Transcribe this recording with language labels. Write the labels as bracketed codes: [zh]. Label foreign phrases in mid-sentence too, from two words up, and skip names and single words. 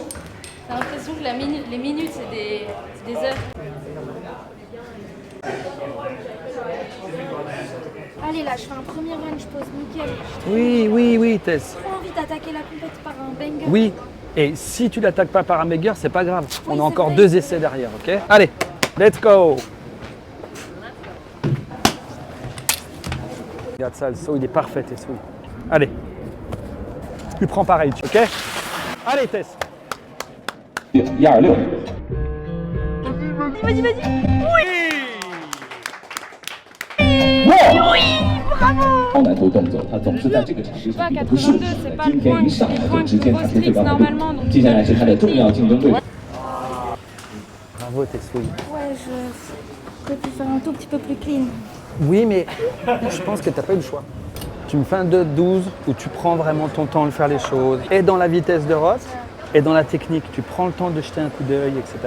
[fr] J'ai l'impression que les minutes, c'est des heures. Allez là, je fais un premier run, je pose nickel. Oui, Tess. J'ai trop envie d'attaquer la compète par un banger. Oui, et si tu l'attaques pas par un banger, c'est pas grave. Oui, on a encore vrai. 2 essais derrière, ok? Allez, [en] let's go! [fr] Regarde ça, le saut, il est parfait, Tess. Oui. Allez, tu prends pareil, ok? Allez, Tess! 126. Vas-y. Oui! [zh] 高难度动作，他总是在这个场地上比得不顺手的。今天一上来就直接弹出最高难度。接下来是他的重要竞争对手。 [fr] Bravo, Tess, oui. Ouais, j'aurais pu faire un tout petit peu plus clean. Oui, mais je pense que tu n'as pas eu le choix. Tu me fais un 2-12 où tu prends vraiment ton temps de faire les choses. Et dans la vitesse de Ross, et dans la technique, tu prends le temps de jeter un coup d'œil, etc.